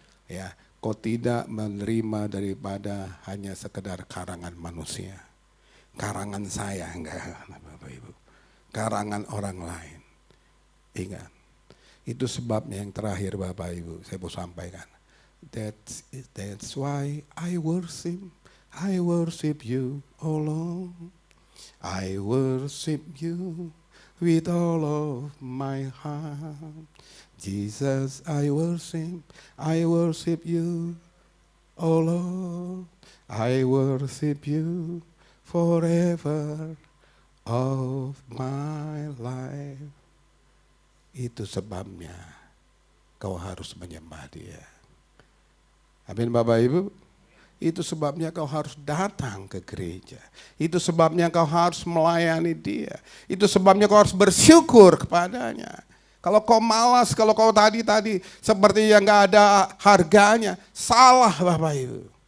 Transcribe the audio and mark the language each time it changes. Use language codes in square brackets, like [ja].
[id] Ya, kau tidak menerima daripada hanya sekedar karangan manusia. Karangan saya enggak, Bapak Ibu. Karangan orang lain. Ingat. Itu sebabnya yang terakhir Bapak Ibu saya mau sampaikan. [en] That's why I worship you, oh Lord. I worship you with all of my heart. Jesus, I worship you, oh Lord. I worship you forever of my life. [id] Itu sebabnya kau harus menyembah dia. Amin Bapak Ibu. Itu sebabnya kau harus datang ke gereja. Itu sebabnya kau harus melayani dia. Itu sebabnya kau harus bersyukur kepadanya. Kalau kau malas, kalau kau tadi seperti yang gak ada harganya, salah Bapak Ibu.